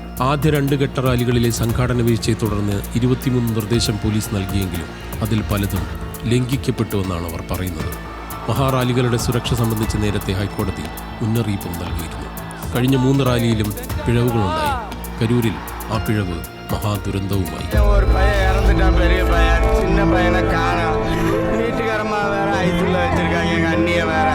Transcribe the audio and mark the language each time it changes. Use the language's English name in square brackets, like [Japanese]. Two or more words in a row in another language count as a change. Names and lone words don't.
[Malayalam] ആദ്യ 2 ഘട്ട റാലികളിലെ സംഘാടന വീഴ്ചയെ തുടർന്ന് 23 നിർദ്ദേശം പോലീസ് നൽകിയെങ്കിലും അതിൽ പലതും ലംഘിക്കപ്പെട്ടുവെന്നാണ് അവർ പറയുന്നത്. മഹാറാലികളുടെ സുരക്ഷ സംബന്ധിച്ച് നേരത്തെ ഹൈക്കോടതി മുന്നറിയിപ്പും നൽകിയിരുന്നു. കഴിഞ്ഞ 3 റാലിയിലും പിഴവുകളുണ്ടായി. കരൂരിൽ ആ പിഴവ് മഹാദുരന്തവുമായി. [Tamil] ஒரு பையன் இறந்துட்டான், பெரிய பையன். சின்ன பையனை காணோம். வீட்டுக்காரம்மா வேற ஐசியூல வச்சிருக்காங்க, எங்க அண்ணிய வேற.